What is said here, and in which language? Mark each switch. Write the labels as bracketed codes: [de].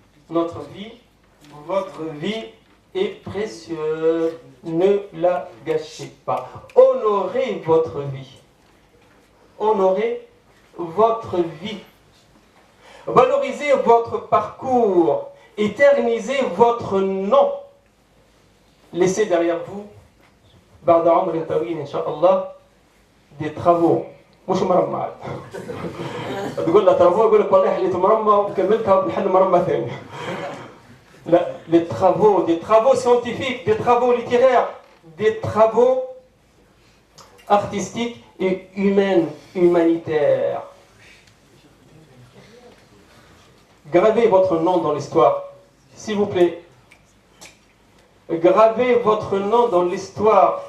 [fr] Notre vie, votre vie est précieuse. Ne la gâchez pas. Honorez votre vie. Honorez votre vie. Valorisez votre parcours. Éternisez votre nom. Laissez derrière vous, [ar] بعد عمر طويل إن شاء الله, [fr] des travaux. [ar] مش مرمى. تقول له travaux يقول لك والله حليت مرمى وكملتها بنحل مرمى ثاني. [fr] لا, des travaux scientifiques, des travaux littéraires, des travaux artistiques et humanitaires. Gravez votre nom dans l'histoire, s'il vous plaît. Gravez votre nom dans l'histoire.